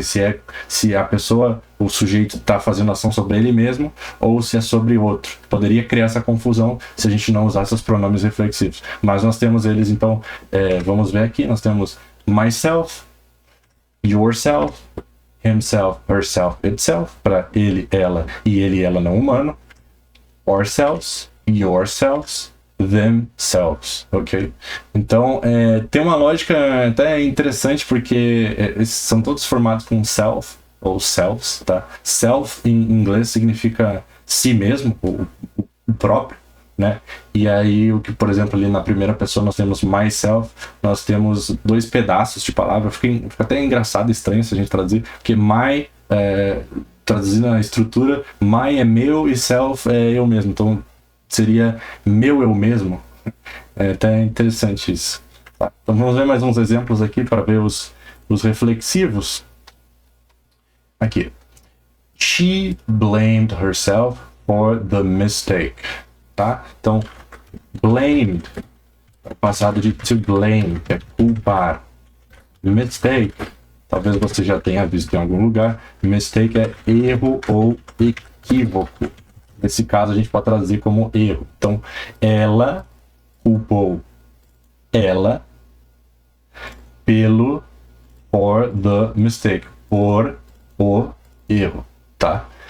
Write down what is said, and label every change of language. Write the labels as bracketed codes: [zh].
[pt] Se a pessoa, o sujeito está fazendo ação sobre ele mesmo ou se é sobre outro. Poderia criar essa confusão se a gente não usasse os pronomes reflexivos. Mas nós temos eles, então, vamos ver aqui. Nós temos myself, yourself, himself, herself, itself, para ele, ela e ele, ela não humano. [en] Ourselves, yourselves, themselves, [pt] ok? Então, tem uma lógica até interessante, porque esses são todos formados com self, ou selves, tá? Self, em inglês, significa si mesmo, o próprio, né? E aí, o que, por exemplo, ali na primeira pessoa nós temos myself, nós temos dois pedaços de palavra, fica até engraçado, estranho se a gente traduzir, porque my, traduzindo a estrutura, my é meu e self é eu mesmo, então seria meu eu mesmo. É até interessante isso. Tá, então vamos ver mais uns exemplos aqui para ver os reflexivos. Aqui. [en] She blamed herself for the mistake. [pt] Tá? Então, blamed é o passado de to blame, que é culpar. Mistake, talvez você já tenha visto em algum lugar. Mistake é erro ou equívoco. Nesse caso, a gente pode traduzir como erro. Então, ela culpou ela [en] for the mistake, [pt] por o erro, tá?